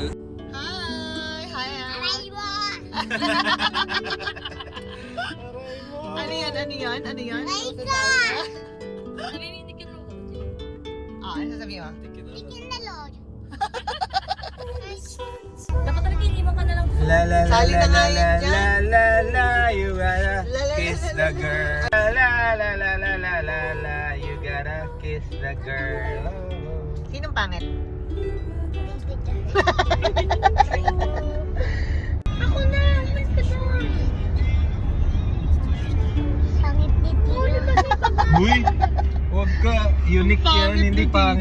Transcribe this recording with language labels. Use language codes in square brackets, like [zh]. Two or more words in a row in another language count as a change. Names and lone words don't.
[tl] Hi! Hi! Ano yan? Ano yan? Ano yan? Nanininig mo. Ano sasabihin mo? Dapat talaga iniwan ka na lang. La la la Sali la na nga la yun la dyan. [en] la la you gotta La, la, kiss la, the la, girl. La la la la la la la la you gotta kiss the girl. [tl] Sinong pangit? Ako na! Pangit ni Tito. Uy! Huwag ka. Unique yan. Pangit Hindi ni pangit